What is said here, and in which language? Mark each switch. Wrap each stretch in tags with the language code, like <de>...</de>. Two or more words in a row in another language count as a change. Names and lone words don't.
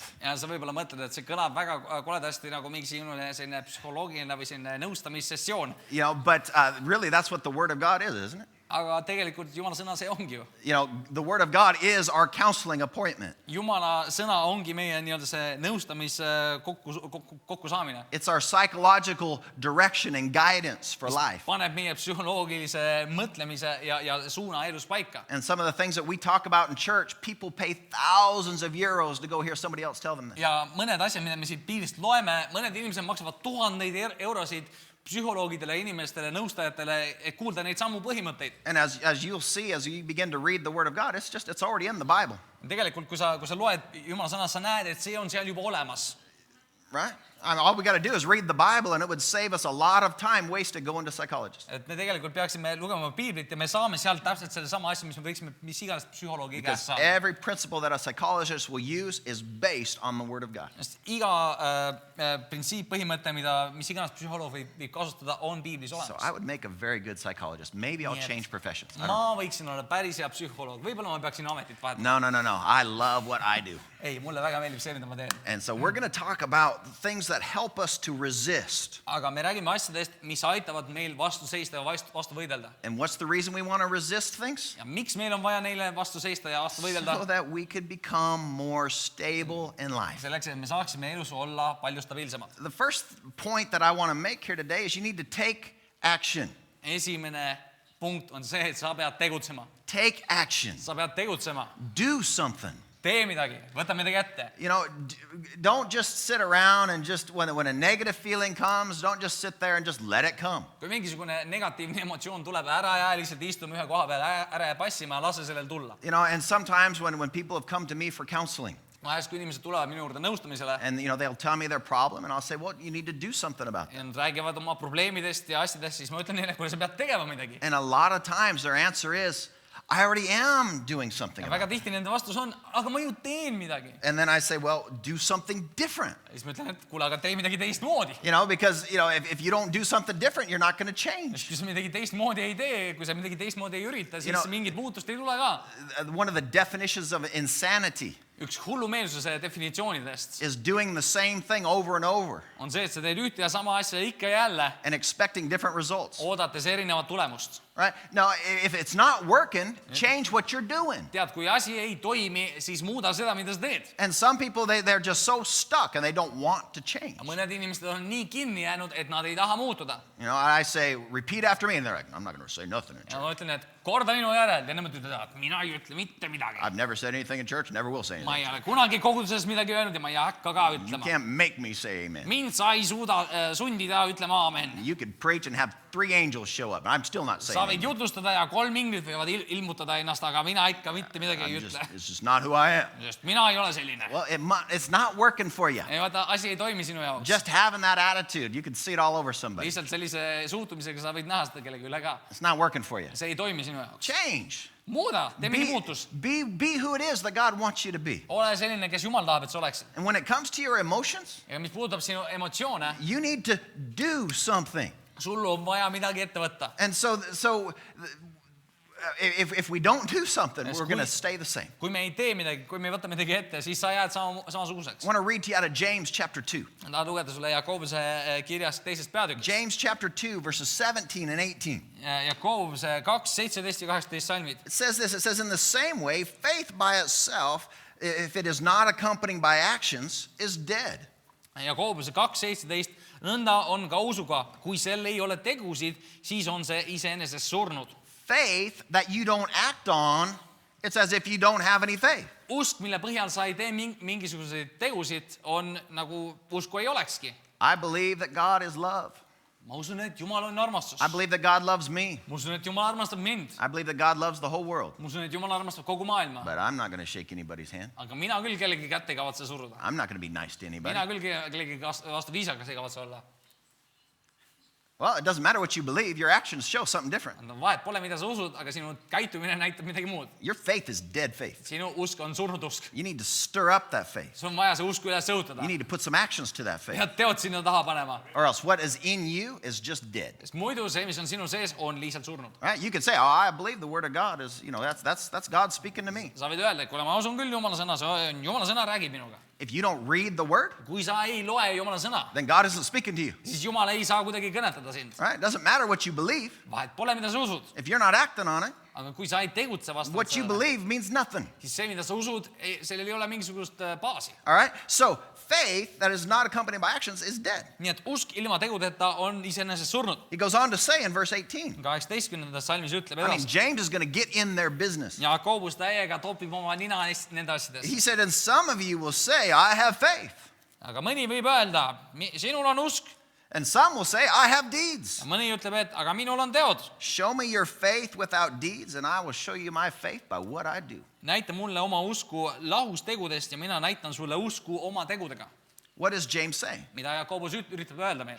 <et>Ja sa võib-olla mõtled, et see kõlab väga koledasti nagu mingi selline psühholoogiline või selline nõustamissessioon.</et> <en>But really that's what the Word of God is, isn't it?</en> <et>Aga tegelikult Jumala sõna see ongi ju.</et> <en>The Word of God is our counseling appointment.</en> <et>Jumala sõna ongi meie nii-öelda see nõustamis kokkusaamine.</et> <en>It's our psychological direction and guidance for life.</en> <et>Paneb meie psühholoogilise mõtlemise ja suuna elus paika.</et> <en>And some of the things that we talk about in church, people pay thousands of euros to go hear somebody else tell them this.</en> <et>Ja mõned asjad, mida me siit piiblist loeme, mõned inimesed maksavad tuhandeid eurosid psühholoogidele, inimestele, nõustajatele, et kuulda neid samu põhimõtteid.</et> <en>And as you'll see, as you begin to read the Word of God, it's already in the Bible,</en> <et>Tegelikult, kui sa loed Jumala sõna, sa näed, et see on seal juba olemas.</et> <en>right? All we got to do is read the Bible, and it would save us a lot of time wasted going to psychologists.</en> <et>Et me tegelikult peaksime lugema piiblit ja me saame sealt täpselt selle sama asja, mis me võiksime mis iganes psühholoogi käest</et> <en>Because</en> <et>saada.</et> <en>every principle that a psychologist will use is based on the Word of God.</en> <et>Sest iga printsiip, põhimõte, mis iganes psühholoog võib kasutada, on piiblis</et> <en>So</en> <et>olemas.</et> <en>I would make a very good psychologist. Maybe I'll</en> <et>Nii et</et> <en>change professions. I don't know.</en> <et>Ma võiksin olla päris hea psühholoog. Võib-olla ma peaksin ametit vahetama.</et> <en>No. I love what I do.</en> <et>Ei, mulle väga meeldib see, mida ma teen.</et> <en>And so we're going to talk about things that help us to resist.</en> <et>Aga me räägime asjadest, mis aitavad meil vastu seista ja vastu võidelda.</et> <en>And what's the reason we want to resist things?</en> <et>Ja miks meil on vaja neile vastu seista ja vastu võidelda?</et> <en>So that we could become more stable in life.</en> <et>Selleks, et me saaksime elus olla palju stabiilsemad.</et> <en>The first point that I want to make here today is you need to take action.</en> <et>Esimene punkt on see, et sa pead tegutsema.</et> <en>Take action.</en> <et>Sa pead tegutsema.</et> <en>Do something.</en> <et>Tee midagi. Võta midagi ette.</et> <en>Don't just sit around and just, when a negative feeling comes, don't just sit there and just let it come.</en> <et>Kui mingisugune negatiivne emotsioon tuleb, ära jää lihtsalt istume ühe koha peal, ära jää passima ja lase sellel tulla.</et> <en>And sometimes when people have come to me for counseling,</en> <et>Vahest, kui inimesed tulevad minu juurde nõustamisele</et> <en>and they'll tell me their problem, and I'll say, well, you need to do something about</en> <et>ja</et> <en>it.</en> <et>nad räägivad oma probleemidest ja asjadest, siis ma ütlen neile, kuule, sa pead tegema midagi.</et> <en>And a lot of times their answer is, I already am doing something</en> <et>Ja</et> <en>about</en> <et>väga</et> <en>it.</en> <et>tihti nende vastus on, aga ma ju teen midagi.</et> <en>And then I say, well, do something different.</en> <et>Ja siis ma ütlen, et kuule, aga tee midagi teistmoodi.</et> <en>Because if you don't do something different, you're not going to change.</en> <et>Kui sa midagi teistmoodi ei tee, kui sa midagi teistmoodi ei ürita, siis</et> <en>know-</en> <et>mingit muutust ei tule ka.</et> <en>One of the definitions of insanity</en> <et>Üks hullumeelsuse definitsioonidest</et> <en>is doing the same thing over and over</en> <et>on see, et sa teed ühte ja sama asja ikka ja jälle,</et> <en>and expecting different results.</en> <et>oodates erinevat tulemust.</et> <en>Right? Now, if it's not working, change what you're doing.</en> <et>Tead, kui asi ei toimi, siis muuda seda, mida sa teed.</et> <en>And some people, they're just so stuck and they don't want to change.</en> <et>Mõned inimesed on nii kinni jäänud, et nad ei taha muutuda.</et> <en>I say, repeat after me, and they're like, I'm not going to say nothing in</en> <et>Ja</et> <en>church.</en> <et>ma ütlen, et korda minu järel ja nemad ütlevad, et mina ei ütle mitte midagi.</et> <en>I've never said anything in church, never will say anything.</en> <et>Ma ei ole kunagi koguduses midagi öelnud ja ma ei hakka ka</et> <en>You</en> <et>ütlema.</et> <en>can't make me say amen.</en> <et>Mind sa ei suuda sundida ütlema aamen.</et> <en>You could preach and have 3 angels show up, and I'm still not</en> <et>Sa</et> <en>saying</en> <et>võid</et> <en>amen.</en> <et>jutustada ja 3 inglit võivad ilmutada ennast, aga mina ikka mitte midagi ei ütle.</et> <en>It's just not who I am.</en> <et>Sest mina ei ole selline.</et> <en>Well, it's not working for you.</en> <et>Ei vaata, asi ei toimi sinu jaoks.</et> <en>Just having that attitude, you can see it all over somebody.</en> <et>Lihtsalt sellise suhtumisega sa võid näha seda kellegi üle ka.</et> <en>It's not working for you.</en> <et>See ei toimi sinu jaoks.</et> <en>Change.</en> <et>Muuda, tee mingi muutus.</et> <en>Be who it is that God wants you to be.</en> <et>Ole selline, kes Jumal tahab, et sa oleksid.</et> <en>And when it comes to your emotions,</en> <et>Ja mis puudutab sinu emotsioone,</et> <en>you need to do something.</en> <et>sul on vaja midagi ette võtta.</et> <en>And so if we don't do something, Yes, we're going to</en> <et>kui-</et> <en>stay the same.</en> <et>Kui me ei tee midagi, kui me ei võta midagi ette, siis sa jääd samasuguseks.</et> <en>I want to read to you out of James chapter 2.</en> <et>Tahan lugeda sulle Jakobuse kirjast teisest peatükist.</et> <en>James chapter 2, verses 17 and 18.</en> <et>Jakobuse 2, 17 ja 18 salmid.</et> <en>It says this, it says, in the same way, faith by itself, if it is not accompanied by actions, is dead.</en> <et>Jakobuse 2, 17, nõnda on ka usuga, kui sel ei ole tegusid, siis on see iseenesest surnud.</et> <en>Faith that you don't act on, it's as if you don't have any faith.</en> <et>Usk, mille põhjal sa ei tee mingisuguseid tegusid, on nagu usku ei olekski.</et> <en>I believe that God is love.</en> <et>Ma usun, et Jumal on armastus.</et> <en>I believe that God loves me.</en> <et>Ma usun, et Jumal armastab mind.</et> <en>I believe that God loves the whole world.</en> <et>Ma usun, et Jumal armastab kogu maailma.</et> <en>But I'm not going to shake anybody's hand.</en> <et>Aga mina küll kellegi kätt ei kavatse suruda.</et> <en>I'm not going to be nice to anybody.</en> <et>Mina küll kellegi vastu viisakas ei kavatse olla.</et> <en>Well, it doesn't matter what you believe. Your actions show something different.</en> <et>Vahet pole, mida sa usud, aga sinu käitumine näitab midagi muud.</et> <en>Your faith is dead faith.</en> <et>Sinu usk on surnud usk.</et> <en>You need to stir up that faith.</en> <et>Sul on vaja see usk üles õhutada.</et> <en>You need to put some actions to that faith.</en> <et>Pead teod sinna taha panema.</et> <en>Or else what is in you is just dead.</en> <et>Sest muidu see, mis on sinu sees, on lihtsalt surnud.</et> <en>Right? You can say, oh, I believe the word of God is, that's God speaking to me.</en> <et>Sa võid öelda, et kuule, ma usun küll Jumala sõna, Jumala sõna räägib minuga.</et> <en>If you don't read the word,</en> <et>Kui sa ei loe Jumala sõna,</et> <en>then God isn't speaking to you.</en> <et>siis Jumal ei saa kuidagi kõnetada sind.</et> <en>Right? It doesn't matter what you believe.</en> <et>Vahet pole, mida sa usud.</et> <en>If you're not acting on it,</en> <et>Aga kui sa ei tegutse vastavalt</et> <en>what you</en> <et>sellele,</et> <en>believe means nothing.</en> <et>siis see, mida sa usud, sellel ei ole mingisugust baasi.</et> <en>All right? So faith that is not accompanied by actions is dead.</en> <et>Nii et usk ilma tegudeta on iseenesest surnud.</et> <en>He goes on to say in verse 18.</en> <et>18. salmis ütleb</et> <en>I mean,</en> <et>edasi.</et> <en>James is going to get in their business.</en> <et>Jakobus täiega topib oma nina nende asjades.</et> <en>He said, and some of you will say, I have faith.</en> <et>Aga mõni võib öelda, sinul on usk.</et> <en>And some will say, I have deeds.</en> <et>Ja mõni ütleb, et aga minul on teod.</et> <en>Show me your faith without deeds, and I will show you my faith by what I do.</en> <et>Näita mulle oma usku lahus tegudest ja mina näitan sulle usku oma tegudega.</et> <en>What is James saying?</en> <et>Mida Jakobus üritab öelda meile.</et>